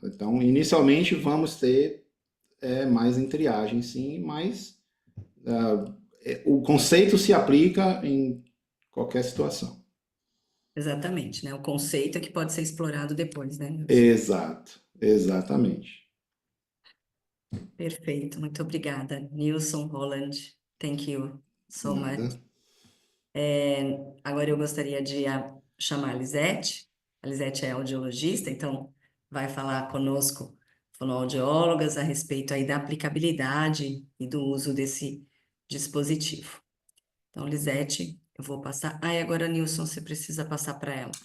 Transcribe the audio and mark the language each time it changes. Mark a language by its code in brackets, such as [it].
[pt] Então, inicialmente vamos ter mais em triagem, sim, mas o conceito se aplica em qualquer situação. Exatamente, né? O conceito é que pode ser explorado depois, né, Nilson? Exato, exatamente. Perfeito, muito obrigada. [en] Nilson, Roland, thank you so much. [pt] Nada. Agora eu gostaria de chamar a Lisete. A Lisete é audiologista, então vai falar conosco, fonoaudiólogas, a respeito aí da aplicabilidade e do uso desse dispositivo. Então, Lisete, eu vou passar. Ah, e agora, Nilson, você precisa passar para ela.